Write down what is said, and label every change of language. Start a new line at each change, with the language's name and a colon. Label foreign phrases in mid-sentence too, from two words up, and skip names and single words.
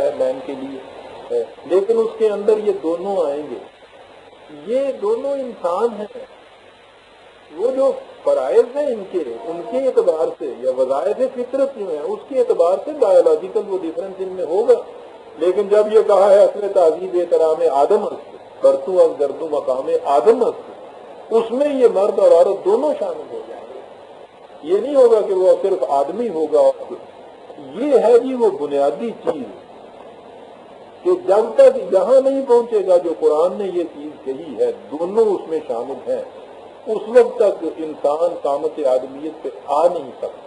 Urdu: ہے مین کے لیے، لیکن اس کے اندر یہ دونوں آئیں گے، یہ دونوں انسان ہیں، وہ جو فرائض ہیں ان کے اعتبار سے یا وظائف فطرت جو ہیں اس کے اعتبار سے بایولوجیکل وہ ڈفرنس ان میں ہوگا، لیکن جب یہ کہا ہے
Persian: اصل تہذیب احترام آدم است برتو از گردو مقام آدم است،
Urdu: اس میں یہ مرد اور عورت دونوں شامل ہو جائیں گے۔ یہ نہیں ہوگا کہ وہ صرف آدمی ہوگا، اور یہ ہے جی وہ بنیادی چیز کہ جب تک یہاں نہیں پہنچے گا جو قرآن نے یہ چیز کہی ہے، دونوں اس میں شامل ہیں، اس وقت تک انسان قامت آدمیت پہ آ نہیں سکتا۔